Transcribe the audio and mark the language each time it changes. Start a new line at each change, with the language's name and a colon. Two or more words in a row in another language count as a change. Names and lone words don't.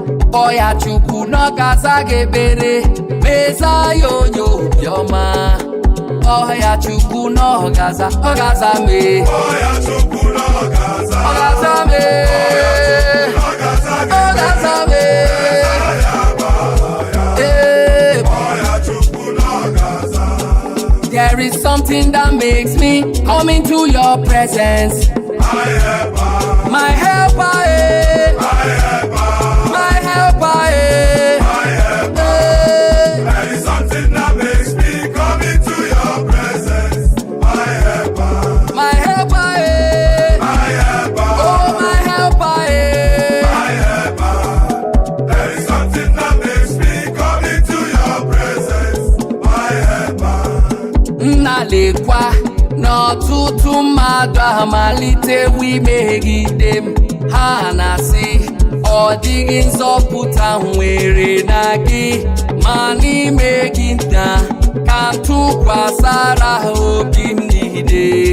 Igbo: Kpọọ ya Chukwu n'ọgaza ga-ekpere. Meza ya onye obiọma. Kpọọ ya Chukwu n'ọgaza, ọgaza mee. Kpọọ ya Chukwu n'ọgaza. Ọgaza mee. Kpọọ ya Chukwu n'ọgaza ga-ekpere. Ọgaza mee. Meza ya Hey.
English: There is something that makes me come into your presence. My helper, eh. My helper, eh. Hey. My helper. My helper, eh. My helper. Oh, my helper, eh. My helper. There is something that makes me come into your presence. My helper.
Igbo: Nna lekwa, n'ọtụtụ mmadụ amalitewo imegide m. Ha na-asị, "Ọ dịghị nzọpụta nwere na gị, ma n'ime gị nna, ka m tụkwasara ha obi m niile."